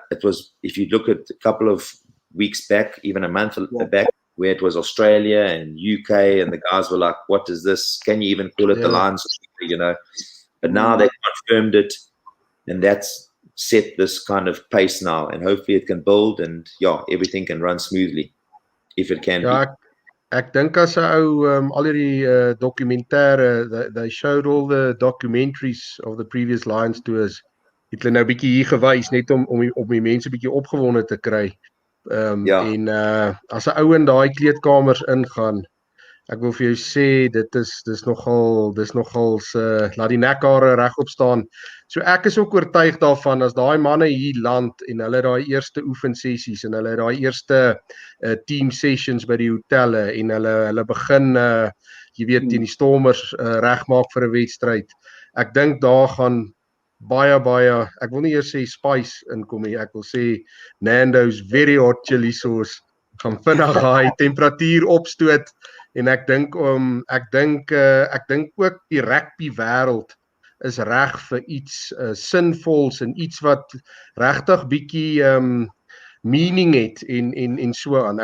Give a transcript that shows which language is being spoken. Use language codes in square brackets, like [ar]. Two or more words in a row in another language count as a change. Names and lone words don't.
[en] It was, if you look at a couple of weeks back, even a month back, where it was Australia and UK, and the guys were like, "What is this? Can you even call it the Lions?" But now they confirmed it, and that's set this kind of pace now, and hopefully it can build, and everything can run smoothly if it can be. [af] Ek dink as 'n ou al hierdie dokumentêre, [en] they showed all the documentaries of the previous Lions tours. [af] Het hulle nou bietjie hier gewys net om die mense bietjie opgewonde te kry. En as 'n ou in daai kleedkamers ingaan, ek wil vir jou sê dis nogal laat die nekhare regop staan. So ek is ook oortuig daarvan as daai manne hier land en hulle daai eerste oefensessies en hulle daai eerste [en] team sessions [af] by die hotelle en hulle begin jy weet teen die Stormers regmaak vir 'n wedstryd. Ek dink daar gaan baie, ek wil nie eers sê spice inkom nie, ek wil sê Nando's [en] very hot chili sauce [af] gaan vinnig daai temperatuur opstoot, en ek dink ook die rugby wêreld is reg vir iets sinvols en iets wat regtig bietjie meaning het en so aan.